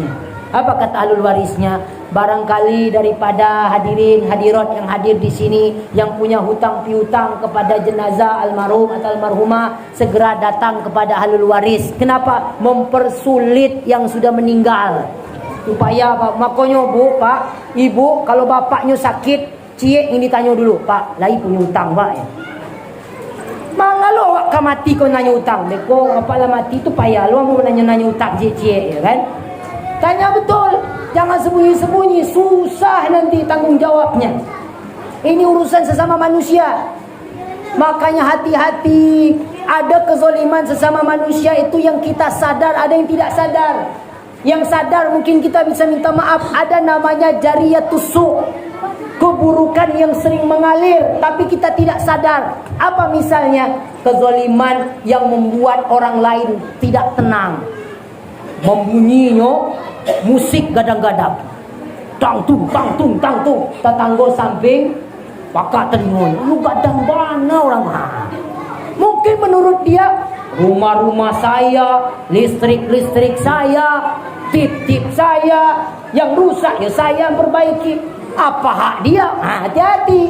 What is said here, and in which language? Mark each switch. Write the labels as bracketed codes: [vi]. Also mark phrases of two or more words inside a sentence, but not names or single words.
[id] Apa kata ahlul warisnya? Barangkali daripada hadirin hadirat yang hadir di sini yang punya hutang piutang kepada jenazah almarhum atau almarhumah segera datang kepada ahlul waris. Kenapa? Mempersulit yang sudah meninggal. Supaya Pak, makanya Bu, Pak, Ibu kalau bapaknya sakit, cie ini tanya dulu, Pak, lagi punya hutang Pak ya. [min] Mangalo awak ka mati kau nanya utang. Beko apalah mati tu payah lu mau nanya utang cie ya kan? [id] Tanya betul. Jangan sembunyi-sembunyi, susah nanti tanggung jawabnya. Ini urusan sesama manusia. Makanya hati-hati. Ada kezaliman sesama manusia itu yang kita sadar, ada yang tidak sadar. Yang sadar mungkin kita bisa minta maaf. Ada namanya [ar] جارية السوء'. [id] Keburukan yang sering mengalir tapi kita tidak sadar. Apa misalnya? Kezaliman yang membuat orang lain tidak tenang. Membunyinya musik gadang-gadang. Tang tung tang tung tang tung. [min] Tetangga samping pakak telinga. Lu gadang mana orang? [id] Mungkin menurut dia rumah-rumah saya, listrik-listrik saya, tip-tip saya yang rusak ya saya yang perbaiki. Apa hak dia? Hati-hati.